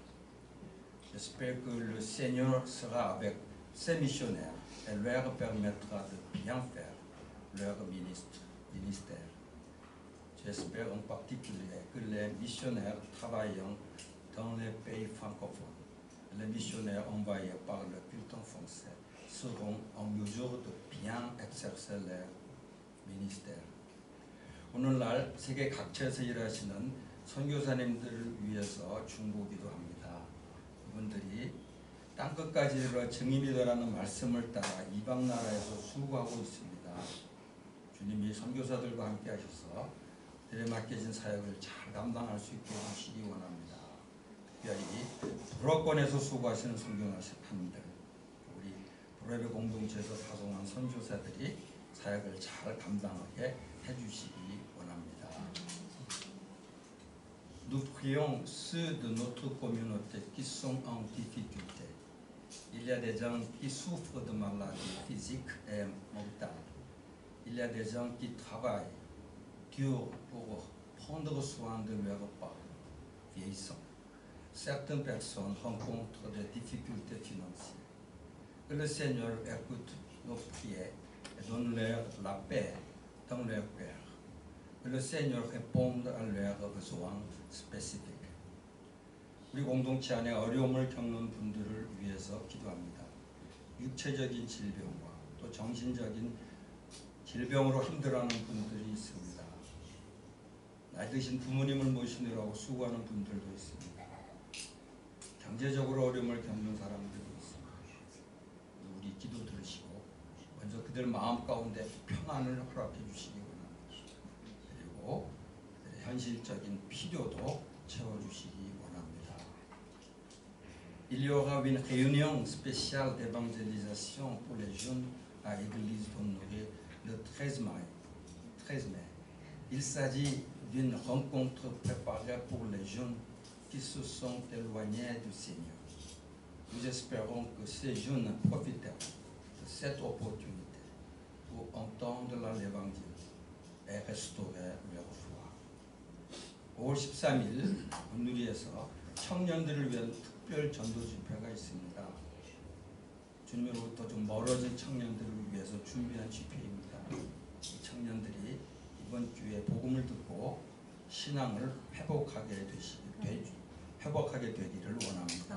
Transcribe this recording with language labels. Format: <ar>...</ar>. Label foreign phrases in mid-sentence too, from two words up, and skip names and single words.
<fr>J'espère que le Seigneur sera avec ces missionnaires et leur permettra de bien faire leur ministère. J'espère en particulier que les missionnaires travaillant dans les pays francophones, les missionnaires envoyés par le culte en français seront en mesure de bien exercer leur ministère.</fr> <ko>오늘날 세계 각처에서 일하시는 선교사님들을 위해서 중보기도 합니다. 그분들이 땅끝까지 이르러 증인이 되라는 말씀을 따라 이방 나라에서 수고하고 있습니다. 주님이 선교사들과 함께 하셔서 그들에 맡겨진 사역을 잘 감당할 수 있게 해주시기 원합니다. 특별히 불어권에서 수고하시는 선교사님들, 우리 불어배 공동체에서 파송한 선교사들이 사역을 잘 감당하게 해주시기 원합니다.</ko> <fr>Nous prions ceux de notre communauté qui sont en difficulté. Il y a des gens qui souffrent de maladies physiques et mentales. Il y a des gens qui travaillent dur pour prendre soin de leurs parents vieillissants. Certaines personnes rencontrent des difficultés financières. Que le Seigneur écoute nos prières et donne-leur la paix dans leur cœur. Que le Seigneur réponde à leurs besoins spécifiques.</fr> <ko>우리 공동체 안에 어려움을 겪는 분들을 위해서 기도합니다. 육체적인 질병과 또 정신적인 질병으로 힘들어하는 분들이 있습니다. 나이 드신 부모님을 모시느라고 수고하는 분들도 있습니다. 경제적으로 어려움을 겪는 사람들도 있습니다. 우리 기도 들으시고 먼저 그들 마음 가운데 평안을 허락해 주시기 원합니다. 그리고 그들의 현실적인 필요도 채워주시기 원합니다.</ko> <fr>Il y aura une réunion spéciale d'évangélisation pour les jeunes à l'église d'Honoré le 13 mai. Il s'agit d'une rencontre préparée pour les jeunes qui se sont éloignés du Seigneur. Nous espérons que ces jeunes profiteront de cette opportunité pour entendre l'évangile et restaurer leur foi.</fr> <ko>5월 13일 온누리에서 청년들을 위한 특별 전도 집회가 있습니다. 주님으로부터 좀 멀어진 청년들을 위해서 준비한 집회입니다. 이 청년들이 이번 주에 복음을 듣고 신앙을 회복하게 되기를 원합니다.</ko>